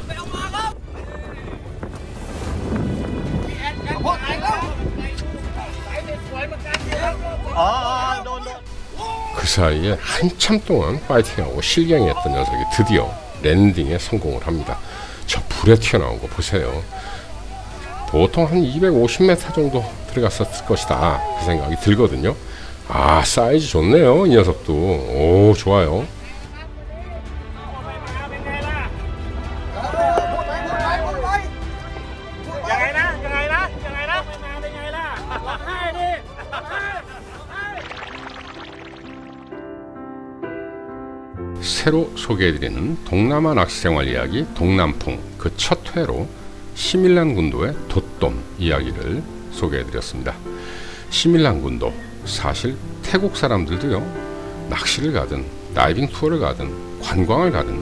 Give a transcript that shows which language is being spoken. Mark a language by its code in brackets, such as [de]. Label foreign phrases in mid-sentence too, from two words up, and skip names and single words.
[ko] 그 사이에 한참 동안 파이팅하고 실갱이했던 녀석이 드디어 랜딩에 성공을 합니다. 저 불에 튀어나온 거 보세요. 보통 한 250m 정도 들어갔었을 것이다, 그 생각이 들거든요. 사이즈 좋네요. 이 녀석도. 오, 좋아요. [th] ยังไงนะยังไงนะยังไงนะไม่มาได้ไงล่ะร้องไห้ดิร้องไห้ [ko] 새로 소개해드리는 동남아 낚시생활 이야기 동남풍, 그 첫 회로 시밀란 군도의 돛돔 이야기를 소개해드렸습니다. 시밀란 군도, 사실 태국 사람들도요, 낚시를 가든 다이빙 투어를 가든 관광을 가든